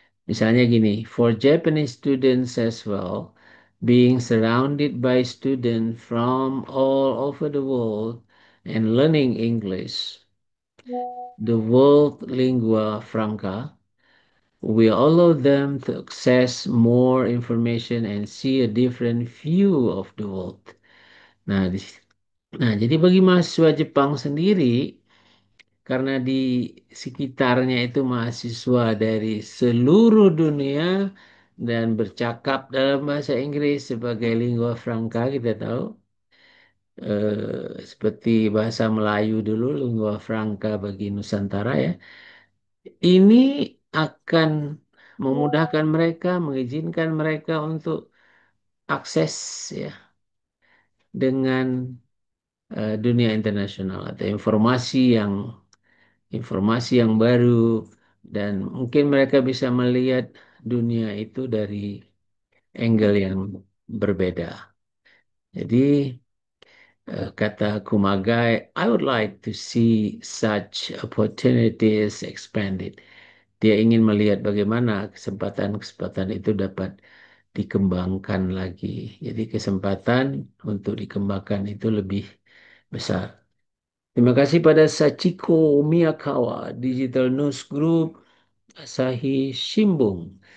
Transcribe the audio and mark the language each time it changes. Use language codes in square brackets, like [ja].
[id] Misalnya gini, [en] for Japanese students as well, being surrounded by students from all over the world and learning English, the world lingua franca, will allow them to access more information and see a different view of the world. [id] Nah, jadi bagi mahasiswa Jepang sendiri, karena di sekitarnya itu mahasiswa dari seluruh dunia dan bercakap dalam bahasa Inggris sebagai lingua franca, kita tahu, seperti bahasa Melayu dulu, lingua franca bagi Nusantara ya. Ini akan memudahkan mereka, mengizinkan mereka untuk akses ya dengan dunia internasional atau informasi yang baru dan mungkin mereka bisa melihat dunia itu dari angle yang berbeda. Jadi Kata Kumagai, [en] I would like to see such opportunities expanded. [id] Dia ingin melihat bagaimana kesempatan-kesempatan itu dapat dikembangkan lagi. Jadi kesempatan untuk dikembangkan itu lebih besar. Terima kasih pada Sachiko Miyakawa, Digital News Group, Asahi Shimbun.